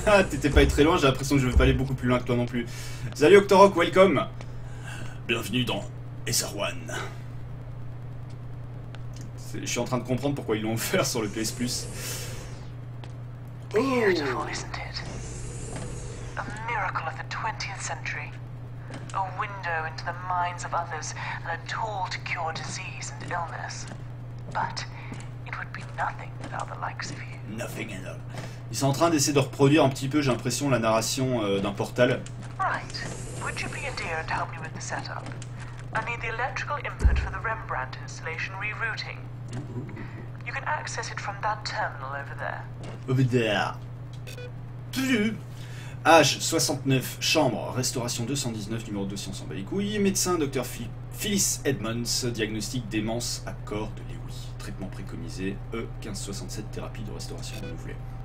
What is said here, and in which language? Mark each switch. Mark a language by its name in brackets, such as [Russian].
[French] T'étais pas très loin, j'ai l'impression que je vais pas aller beaucoup plus loin que toi non plus. Salut Octorok, [English] welcome. [French] Bienvenue dans SR1. Je suis en train de comprendre pourquoi ils l'ont offert sur le PS Plus. [English] Beautiful, isn't it? A miracle of the 20th century. A window into the minds of others and a tool to cure disease and illness. But it would be nothing without the likes of you. Nothing at all. [French] Ils sont en train d'essayer de reproduire un petit peu, j'ai l'impression, la narration d'un Portal. [English] Right. Would you be a dear and help me with the setup? I need the electrical input for the Rembrandt installation rerouting. You can access it from that terminal over there. Over there. [French] Âge 69, chambre, restauration 219, numéro 200, s'en bat les couilles. Médecin, Dr Phyllis Edmonds, diagnostic démence à corps de Lewy. Traitement préconisé, E1567, thérapie de restauration renouvelée.